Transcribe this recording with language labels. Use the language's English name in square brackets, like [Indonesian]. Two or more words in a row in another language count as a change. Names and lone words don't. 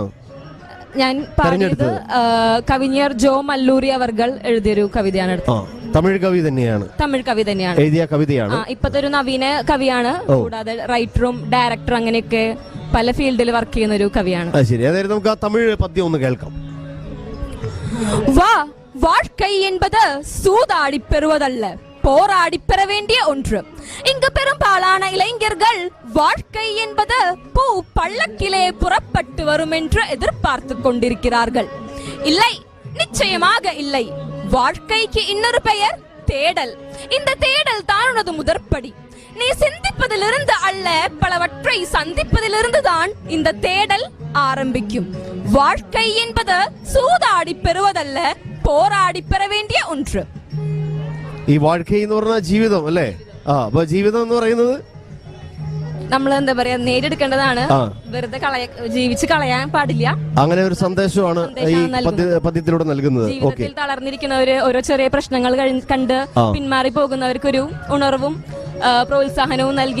[Malayalam] ഞാൻ പറഞ്ഞത് കവിஞர் ജോ മല്ലൂരി അവർകൾ എഴുതിയൊരു കവിതയാണ്. തമിഴ് കവി തന്നെയാണ്. എഴുതിയ കവിതയാണ്. ഇപ്പത്തെ ഒരു നവീന കവിയാണ്. കൂടാതെ റൈറ്ററും ഡയറക്ടറും അങ്ങനെയൊക്കെ പല ഫീൽഡിൽ വർക്ക് ചെയ്യുന്ന ഒരു കവിയാണ്. ശരി, അതായത് നമുക്ക് ആ തമിഴ് പദ്യം ഒന്ന് കേൾക്കാം. [Tamil] வாழ்க்கை என்பது சூதாடி பெறுவதல்ல, போராடி பெற வேண்டிய ஒன்று. இங்கு பெரும்பாலான இளைஞர்கள் வாழ்க்கை என்பது பூ பள்ளக்கிலே புறப்பட்டு வரும் என்று எதிர்பார்த்து கொண்டிருக்கிறார்கள். இல்லை, நிச்சயமாக இல்லை. வாழ்க்கைக்கு இன்னொரு பெயர் தேடல். இந்த தேடல் தான் உனது முதற்படி. நீ சிந்திப்பதிலிருந்து அல்ல, பலவற்றை சந்திப்பதிலிருந்து தான் இந்த தேடல் ஆரம்பிக்கும். வாழ்க்கை என்பது சூதாடி பெறுவதல்ல, போராடி பெற வேண்டிய ஒன்று. [Malayalam] ഈ വാഴ്ക്കൈ എന്ന് പറഞ്ഞ ജീവിതം അല്ലേ? അപ്പൊ ജീവിതം എന്ന് പറയുന്നത് നമ്മൾ എന്താ പറയാ, നേടിയെടുക്കേണ്ടതാണ്, വെറുതെ ജീവിച്ച് കളയാൻ പാടില്ല. അങ്ങനെ ഒരു സന്ദേശമാണ് ഈ പദ്യത്തിലൂടെ നൽകുന്നത്. ജീവിതത്തിൽ തളർന്നിരിക്കുന്നവര്, ഓരോ ചെറിയ പ്രശ്നങ്ങൾ കണ്ട് പിന്മാറി പോകുന്നവർക്കൊരു ഉണർവും പ്രോത്സാഹനവും നൽകി.